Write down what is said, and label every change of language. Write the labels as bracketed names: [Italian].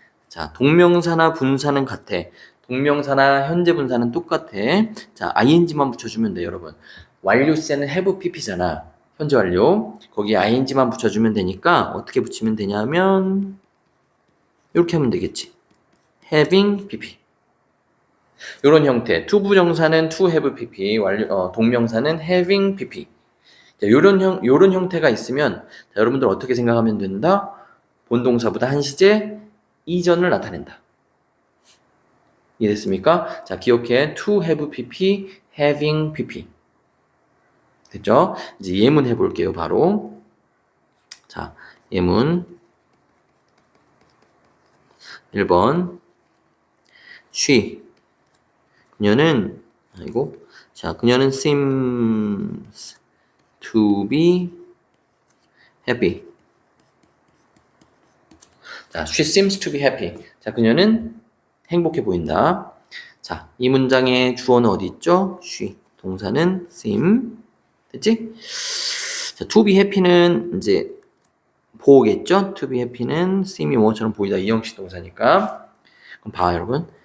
[Korean] 자, 동명사나 분사는 같아. 동명사나 현재 분사는 똑같아. 자, ing만 붙여주면 돼, 여러분. 완료 시제는 have pp잖아. 현재 완료. 거기에 ing만 붙여주면 되니까 어떻게 붙이면 되냐면 이렇게 하면 되겠지. having pp. 이런 형태. 투부정사는 to have pp. 동명사는 having pp. 자, 요런 형태가 있으면 자, 여러분들 어떻게 생각하면 된다? 본동사보다 한 시제 이전을 나타낸다. 이해됐습니까? 자, 기억해. to have pp, having pp. 됐죠? 이제 예문 해볼게요, 바로. 자, 예문 1번. she. 그녀는 그녀는 [English] seems to be happy. 자, she seems to be happy. [Korean] 자, 그녀는 행복해 보인다. 자, 이 문장의 주어는 어디 있죠? she. 동사는 seem. 됐지? 자, to be happy는 이제 보겠죠? to be happy는 seem이 뭐처럼 보이다. 이형식 동사니까. 그럼 봐, 여러분.